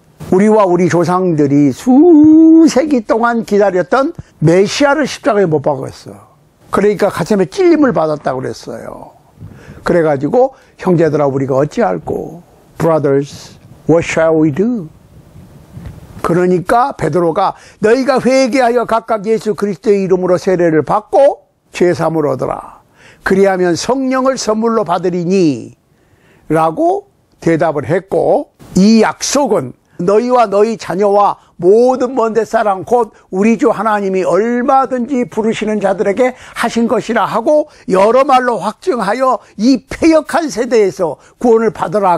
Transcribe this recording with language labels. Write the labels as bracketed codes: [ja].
[ko] 우리와 우리 조상들이 수세기 동안 기다렸던 메시아를 십자가에 못 박았어. 그러니까 가슴에 찔림을 받았다고 그랬어요. 그래가지고 형제들아 우리가 어찌할꼬? [en] Brothers, what shall we do? [ko] 그러니까 베드로가 너희가 회개하여 각각 예수 그리스도의 이름으로 세례를 받고 죄사함을 얻으라. 그리하면 성령을 선물로 받으리니 라고 대답을 했고 이 약속은 너희와 너희 자녀와 모든 먼데 사람 곧 우리 주 하나님이 얼마든지 부르시는 자들에게 하신 것이라 하고 여러 말로 확증하여 이 패역한 세대에서 구원을 받으라.